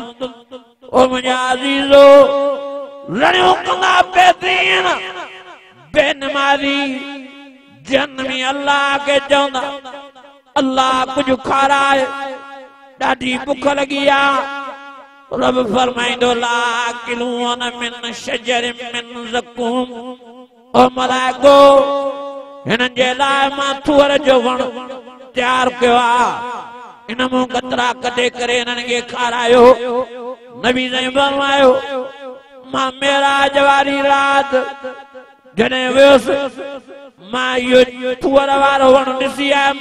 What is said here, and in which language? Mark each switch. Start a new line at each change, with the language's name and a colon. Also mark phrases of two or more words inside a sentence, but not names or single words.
Sindhi: ओ मुंहिंजा अज़ीज़ो लड़ियूं कंदा बेदीन बेनमाज़ी जहन्नमी अल्लाह के चवंदा अल्लाह कुछ खाराए ॾाढी बुख लगी आ।
Arabic: रब फरमाइंदो لآكلون من شجر من زقوم.
Sindhi: ओ मलाइको हिननि जे लाइ मां थूअर जो वण तयार कयो आहे इन मूं कतरा कढे करे हिननि खे खारायो। नबी साईं फरमायो मां मेराज वारी राति जॾहिं वियुसि मां इहो थूअर वारो वण ॾिसी आयुमि।